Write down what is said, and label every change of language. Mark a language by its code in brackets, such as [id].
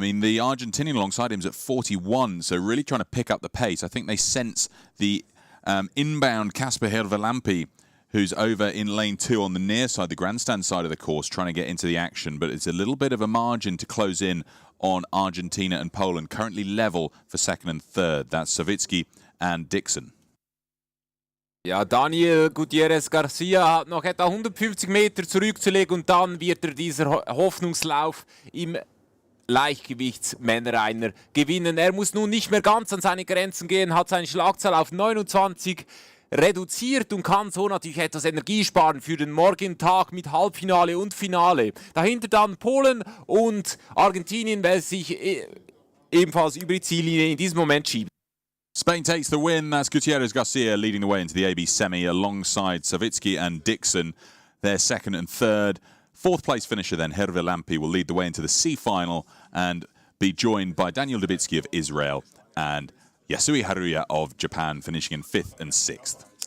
[en] I mean, the Argentinian alongside him is at 41, so really trying to pick up the pace. I think they sense the inbound Casper Hirvelampi, who's over in lane 2 on the near side, the grandstand side of the course, trying to get into the action. But it's a little bit of a margin to close in on Argentina and Poland, currently level for 2nd and 3rd. That's Savitsky and Dixon. [de] Ja, Daniel Gutierrez Garcia hat noch etwa 150 Meter zurückzulegen und dann wird er dieser Hoffnungslauf im Leichtgewichtsmännerreiner gewinnen. Er muss nun nicht mehr ganz an seine Grenzen gehen, hat seine Schlagzahl auf 29 reduziert und kann so natürlich etwas Energie sparen für den morgigen Tag mit Halbfinale und Finale. Dahinter dann Polen und Argentinien, welche sich ebenfalls über die Ziellinie in diesem Moment schieben. [en] Spain takes the win. That's Gutierrez Garcia leading the way into the AB semi alongside Savitsky and Dixon. They're 2nd and 3rd. 4th place finisher then, Hirvelampi, will lead the way into the C final and be joined by Daniel Dubitsky of Israel and Yasui Haruya of Japan, finishing in 5th and 6th.